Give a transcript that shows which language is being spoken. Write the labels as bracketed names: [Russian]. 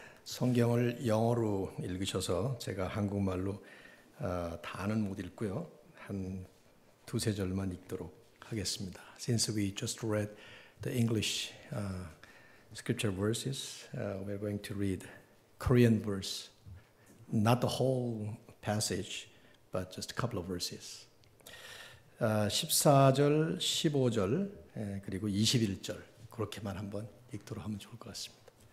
[Korean] 성경을 영어로 읽으셔서 제가 한국말로 다는 못 읽고요. 한 두세 절만 읽도록 하겠습니다. [English] Since we just read the English scripture verses, we're going to read Korean verse. Not the whole passage, but just a couple of verses. [Korean] 14절, 15절, 그리고 21절 그렇게만 한번 읽도록 하면 좋을 것 같습니다.